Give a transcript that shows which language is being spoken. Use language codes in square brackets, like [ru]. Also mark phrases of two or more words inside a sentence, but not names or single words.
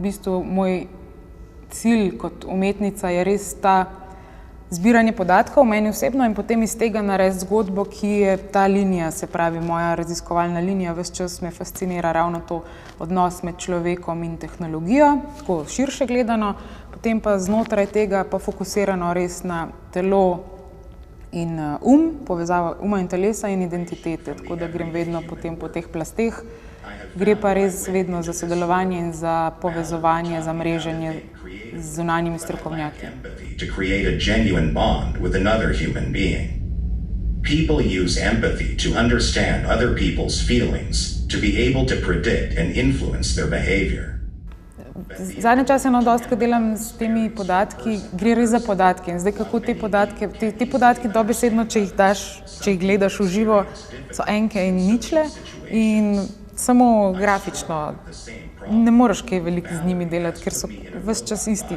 [sl] bistvu moj cilj kot umetnica je res ta zbiranje podatkov, meni osebno, in potem iz tega narediti zgodbo, ki je ta linija, se pravi moja raziskovalna linija, ves čas me fascinira ravno to odnos med človekom in tehnologijo, tako širše gledano, potem pa znotraj tega pa fokusirano res na telo in povezava uma in telesa in identitete, tako da grem vedno potem po teh plasteh. Gre pa res vedno za sodelovanje in za povezovanje, za mreženje z zunanjimi strokovnjaki. [en] To create a genuine bond with another human being. People use empathy to understand other people's feelings, to be able to predict and influence their behavior. [sl] Zadnje čase dostikrat delam s temi podatki, gre res za podatke. In zdaj, kako te podatki dobesedno, če jih gledaš v živo, so enke in ničle in samo grafično ne moreš kaj veliko z njimi delati, ker so ves čas isti.